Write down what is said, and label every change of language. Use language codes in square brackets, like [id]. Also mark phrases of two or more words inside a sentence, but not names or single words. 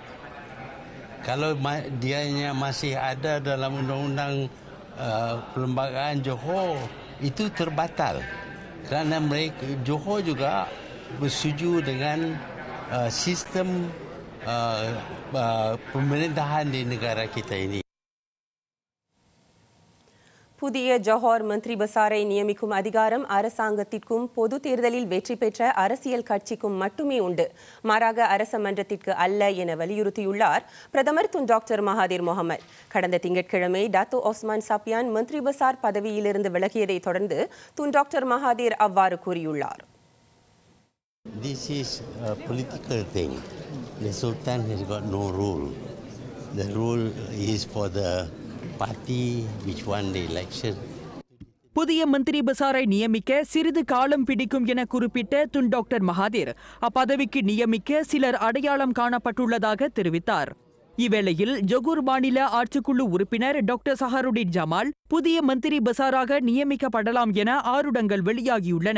[ms] Kalau dianya masih ada dalam undang-undang perlembagaan Johor, itu terbatal kerana mereka Johor juga bersetuju dengan sistem pemerintahan di negara kita ini. [ta] புதிய ஜொஹோர் மந்திரி பசாரை நியமிக்கும் அதிகாரம் அரசாங்கத்திற்கும் பொது தேர்தலில் வெற்றி பெற்ற அரசியல் கட்சிக்கும் மட்டுமே உண்டு, மாறாக அரச மன்றத்திற்கு அல்ல என வலியுறுத்தியுள்ளார் பிரதமர் துன் டாக்டர் மகாதீர் முகமது. கடந்த திங்கட்கிழமை டாத்தோ ஒஸ்மான் சாப்பியான் மந்திரி பசார் பதவியிலிருந்து விலகியதை தொடர்ந்து துன் டாக்டர் மகாதீர் அவ்வாறு கூறியுள்ளார். [en] This is a political thing. The Sultan has got no rule. The rule is for the party which won the election. [ta] புதிய மந்திரி பசாரை நியமிக்க சிறிது காலம் பிடிக்கும் என குறிப்பிட்ட துன் டாக்டர் மகாதீர் அப்பதவிக்கு நியமிக்க சிலர் அடையாளம் காணப்பட்டுள்ளதாக தெரிவித்தார். இவ்வேளையில் ஜொகூர் மாநில ஆட்சிக்குழு உறுப்பினர் டாக்டர் சஹருடின் ஜமால் புதிய மந்திரி பசாராக நியமிக்கப்படலாம் என ஆருடங்கள் வெளியாகியுள்ளன.